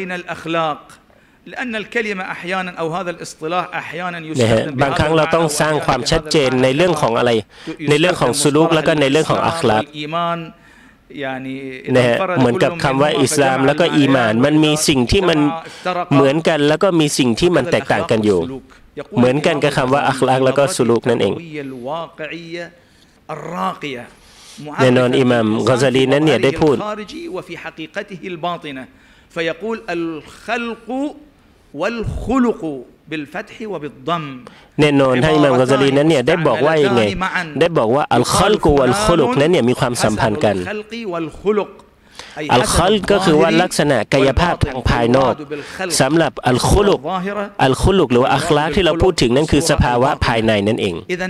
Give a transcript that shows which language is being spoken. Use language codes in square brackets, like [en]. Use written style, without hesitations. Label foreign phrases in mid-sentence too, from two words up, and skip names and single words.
[th] บางครั้งเราต้องสร้างความชัดเจนในเรื่องของอะไรในเรื่องของสุลูกแล้วก็ในเรื่องของอัคลากนะฮะเหมือนกับคำว่าอิสลามแล้วก็อีหม่านมันมีสิ่งที่มันเหมือนกันแล้วก็มีสิ่งที่มันแตกต่างกันอยู่เหมือนกันกับคำว่าอัคลากแล้วก็สุลูกนั่นเองแน่นอนอิหม่ามกอซาลีนั้นเนี่ยได้พูด [ar] فيقول الخلق والخلق بالفتح وبالضم [th] แน่นอนท่านอิหม่ามกอซาลีนั้นเนี่ยได้บอกว่ายังไงได้บอกว่า [ar] الخلق والخلق [th] นั้นเนี่ยมีความสัมพันธ์กันอัลคอลก็คือว่าลักษณะกายภาพทางภายนอกสำหรับอัลคุลุกหรือว่าอัคลากที่เราพูดถึงนั่นคือสภาวะภายในนั่นเอง